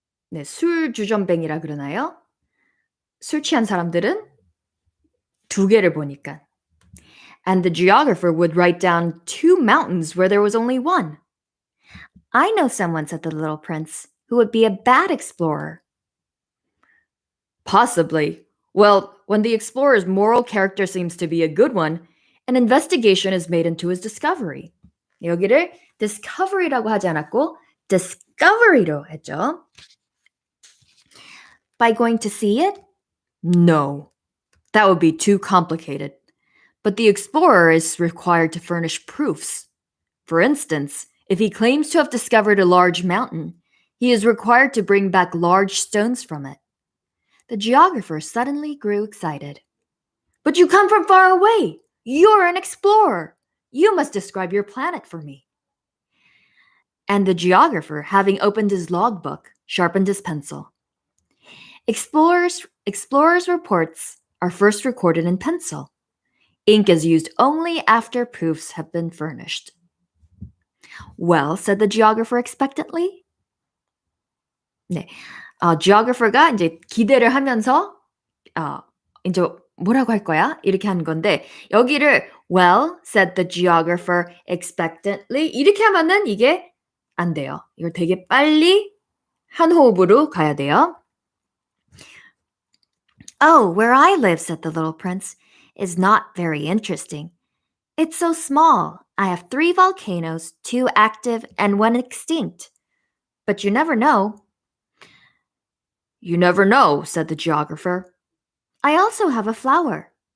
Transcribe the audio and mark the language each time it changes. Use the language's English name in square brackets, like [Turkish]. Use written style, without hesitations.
[Korean] 네, 술 주전뱅이라 그러나요? 술 취한 사람들은 두 개를 보니까. [English] And the geographer would write down 2 mountains where there was only one. I know someone, said the little prince, who would be a bad explorer. Possibly. Well, when the explorer's moral character seems to be a good one, an investigation is made into his discovery. [Korean] 여기를 discovery라고 하지 않았고 discovery로 했죠. [English] By going to see it? No. That would be too complicated. But the explorer is required to furnish proofs. For instance, if he claims to have discovered a large mountain, he is required to bring back large stones from it. The geographer suddenly grew excited. But you come from far away. You're an explorer. You must describe your planet for me. And the geographer, having opened his logbook, sharpened his pencil. Explorers' reports are first recorded in pencil. Ink is used only after proofs have been furnished. Well, said the geographer expectantly. [Korean] 네, geographer가 이제 기대를 하면서 이제 뭐라고 할 거야? 이렇게 하는 건데 여기를 [English] well, said the geographer expectantly [Korean] 이렇게 하면은 이게 안 돼요. 이걸 되게 빨리 한 호흡으로 가야 돼요. [English] Oh, where I live, said the little prince, is not very interesting. It's so small. I have 3 volcanoes, 2 active, and 1 extinct. But you never know. You never know, said the geographer. I also have a flower.